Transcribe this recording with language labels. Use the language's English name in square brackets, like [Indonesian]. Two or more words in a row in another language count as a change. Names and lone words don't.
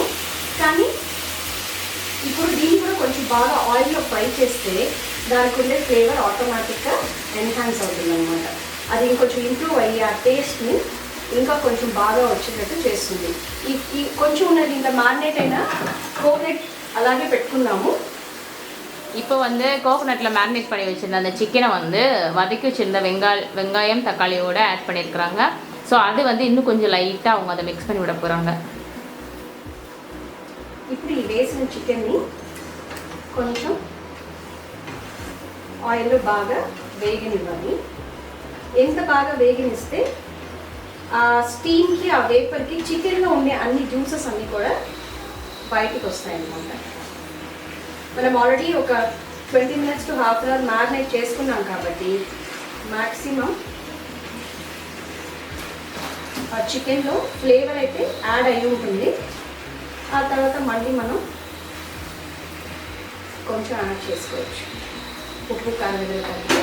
[Telugu] కానీ ఇప్పుడు దీన్ని కూడా కొంచెం బాగా ఆయిల్లో ఫ్రై చేస్తే దానికి ఉండే [English] flavor automatically enhance [Telugu] అవుతుంది అనమాట. అది ఇంకొంచెం ఇంప్రూవ్ అయ్యి ఆ టేస్ట్ని ఇంకా కొంచెం బాగా వచ్చేటట్టు చేస్తుంది. ఈ కొంచెం ఉన్నది ఇంకా మ్యారినేట్ అయినా కోకోనట్ అలాగే పెట్టుకున్నాము. [Tamil] இப்போ வந்து கோகோனட்டில் மேரினேட் பண்ணி வச்சுருந்த அந்த சிக்கனை வந்து வதக்கி வச்சுருந்த வெங்காயம் தக்காளியோடு ஆட் பண்ணியிருக்கிறாங்க. ஸோ அது வந்து இன்னும் கொஞ்சம் லைட்டாக அவங்க அதை மிக்ஸ் பண்ணி விட போகிறாங்க. [Telugu] ఇప్పుడు ఈ వేసిన చికెన్ని కొంచెం ఆయిల్లో బాగా వేగనివ్వాలి. ఎంత బాగా వేగనిస్తే ఆ స్టీమ్కి, ఆ వేపర్కి చికెన్లో ఉండే అన్ని జ్యూసెస్ అన్నీ కూడా బయటికి వస్తాయన్నమాట. మనం ఆల్రెడీ ఒక [English] 20 minutes to half an hour [Telugu] మ్యారినేట్ చేసుకున్నాం కాబట్టి మ్యాక్సిమం ఆ చికెన్లో ఫ్లేవర్ అయితే యాడ్ అయ్యి ఉంటుంది. ఆ తర్వాత మళ్ళీ మనం కొంచెం యాడ్ చేసుకోవచ్చు, ఉప్పు కారం కలిపి.